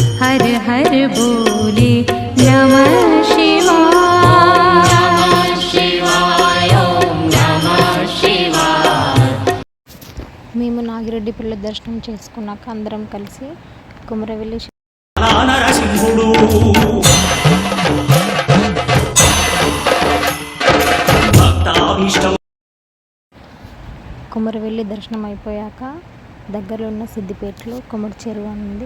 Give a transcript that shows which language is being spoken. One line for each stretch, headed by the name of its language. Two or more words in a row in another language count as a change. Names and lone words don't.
Sanskrit: हर हर बोले नमः शिवाय ओम नमः शिवाय।
Telugu: మేము నాగిరెడ్డిపల్లి దర్శనం చేసుకున్నాక అందరం కలిసి కుమరవెల్లి నరసింహుడు భక్తాభీష్టం కుమరవెల్లి దర్శనం అయిపోయాక దగ్గరలో ఉన్న సిద్దిపేటలో కుమరి చెరువు అని ఉంది.